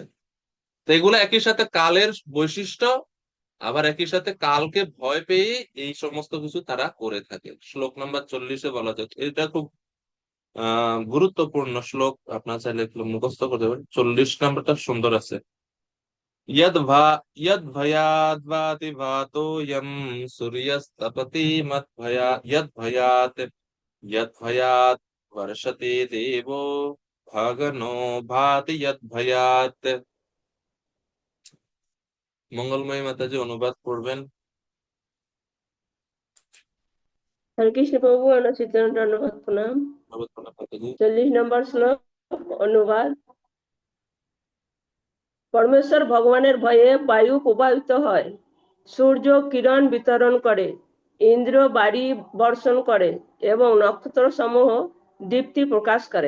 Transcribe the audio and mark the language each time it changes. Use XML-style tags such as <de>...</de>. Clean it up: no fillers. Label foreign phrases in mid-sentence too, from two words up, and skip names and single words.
<bn>তো এগুলো একই সাথে কালের বৈশিষ্ট্য, আবার একই সাথে কালকে ভয় পেয়ে এই সমস্ত কিছু তারা করে থাকে। শ্লোক নাম্বার 40-এ বলা যায়, এটা খুব গুরুত্বপূর্ণ শ্লোক, আপনার চাইলে একটু মুখস্থ করতে পারেন। 40 নাম্বারটা সুন্দর আছে।</bn> <sa>यद्भयाद्वाति भातोऽयं सूर्यस्तपति यद्भयात् वर्षते देवो भगनो भाति यद्भयात्।</sa> <bn>মঙ্গলময়ী মাতাজি অনুবাদ করবেন। হরে কৃষ্ণ প্রভু, অনুচিতন ধন্যবাদ প্রণাম। অনুবাদ করবেন মাতাজি। 40 নম্বর শ্লোক অনুবাদ। পরমেশ্বর ভগবানের ভয়ে বায়ু প্রবাহিত হয়, সূর্য কিরণ বিতরণ করে, ইন্দ্র বাড়ি বর্ষণ করে এবং নক্ষত্র সমূহ দীপ্তি প্রকাশ করে।</bn>